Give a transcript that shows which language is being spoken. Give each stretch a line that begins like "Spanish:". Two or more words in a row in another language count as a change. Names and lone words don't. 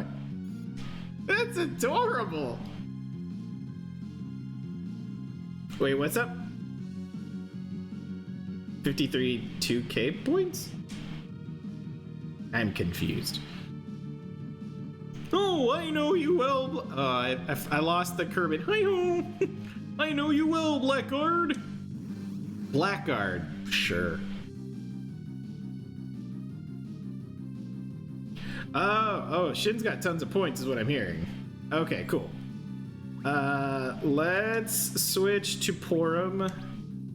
English: That's adorable. Wait, what's up? 53 2K points? I'm confused. Oh, I know you well. I lost the Kerbin. Hi-ho. I know you well, Blackguard. Blackguard, sure. Oh, Shin's got tons of points is what I'm hearing. Okay, cool. Let's switch to Porum.